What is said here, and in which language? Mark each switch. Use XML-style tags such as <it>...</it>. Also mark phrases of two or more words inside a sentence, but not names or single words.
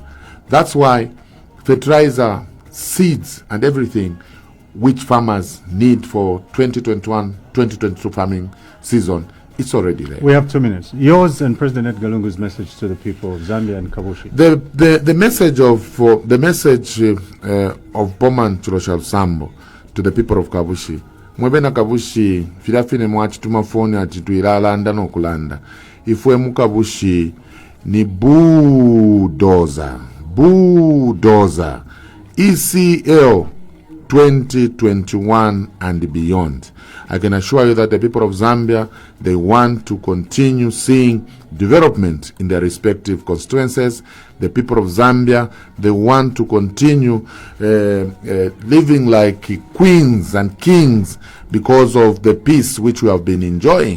<en>That's why fertilizer, seeds, and everything which farmers need for 2021-2022 farming season, it's already there. We have 2 minutes. Yours and President Edgar Lungu's message to the people of Zambia and Kabushi. The message of Bowman Lusambo to the people of Kabushi.</en> <bem>Mwebena Kabushi filafine mwachituma phone ati tuilalanda nokulanda. Ifwe mu Kabushi ni bulldozer.</bem> <en>ECL 2021 and beyond. I can assure you that the people of Zambia, they want to continue seeing development in their respective constituencies. The people of Zambia, they want to continue living like queens and kings because of the peace which we have been enjoying.</en>